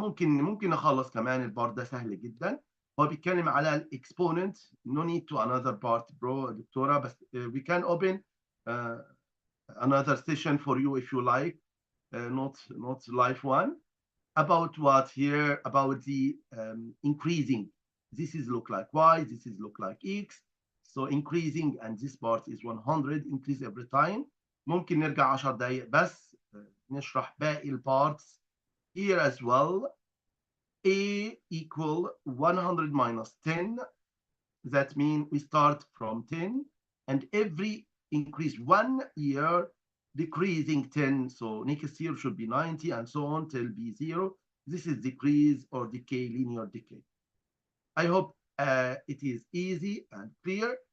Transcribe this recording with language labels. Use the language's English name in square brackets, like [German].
[Arabic] ممكن نخلص كمان. البارت ده سهل جدا. هو بيتكلم على الاكسبوننت. [English] No need to another part bro دكتورة، بس we can open another session for you if you like, not live one. About what here? About the increasing. This is look like y, this is look like x. So increasing, and this part is 100 increase every time. [Arabic] ممكن نرجع 10 دقايق بس نشرح باقي البارتس [English] here as well. A equal 100 minus 10. That means we start from 10 and every increase 1 year decreasing 10. So next year should be 90 and so on till be 0. This is decrease or decay, linear decay. I hope it is easy and clear.